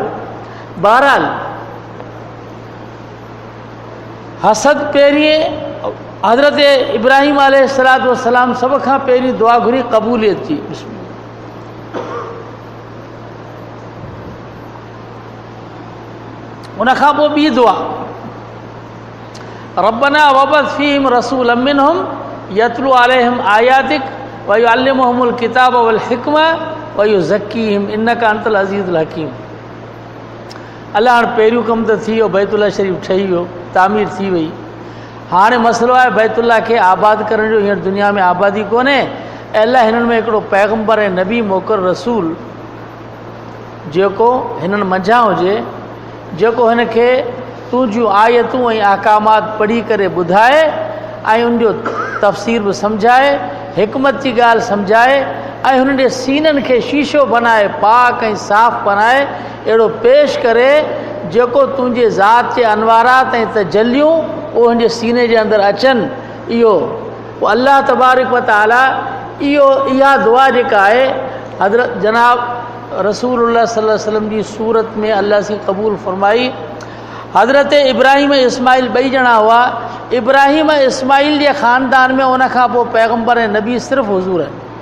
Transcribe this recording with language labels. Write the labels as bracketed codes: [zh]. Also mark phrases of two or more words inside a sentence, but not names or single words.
[sd] बहरहाल हसद पहिरीं हज़रत इब्राहिम [ar] عليه الصلاة والسلام [sd] सभ खां पहिरीं दुआ घुरी क़बूलियत जी। उनखां पोइ ॿी दुआ, [ar] ربنا وابعث فيهم رسولا منهم يتلو عليهم آياتك ويعلمهم الكتاب والحكمة ويزكيهم إنك أنت العزيز الحكيم. [sd] अलाह हाणे पहिरियों कमु त थी वियो, बैतुल्लाह शरीफ़ ठही वियो, तामीर थी वई। हाणे मसइलो आहे बैतुल्लाह खे आबाद करण जो। हींअर दुनिया में आबादी कोन्हे। अलाह हिननि में हिकिड़ो पैगम्बर ऐं नबी मोकिल रसूल जेको हिननि मंझां हुजे, जेको हिनखे तुंहिंजियूं आयतूं ऐं अहकामात पढ़ी करे ॿुधाए ऐं उनजो तफ़सीर बि सम्झाए, हिकमत जी ॻाल्हि सम्झाए ऐं हुन जे सीननि खे शीशो बनाए, पाक ऐं साफ़ बनाए, अहिड़ो पेश करे जेको तुंहिंजे ज़ात जे अनवारात ऐं तजलियूं उहे हुनजे सीने जे अंदरि अचनि। इहो पोइ [ar] الله تبارك وتعالى [sd] इहा दुआ जेका आहे हज़रत जनाब रसूलुल्लाह [ar] صلى الله عليه وسلم [sd] जी सूरत में अल्लाह से क़बूल फरमाई। हज़रत इब्राहिम इस्माइल ॿई ॼणा हुआ। इब्राहिम इस्माइल जे ख़ानदान में उन खां पोइ पैगम्बर ऐं नबी सिर्फ़ु हुज़ूर आहिनि।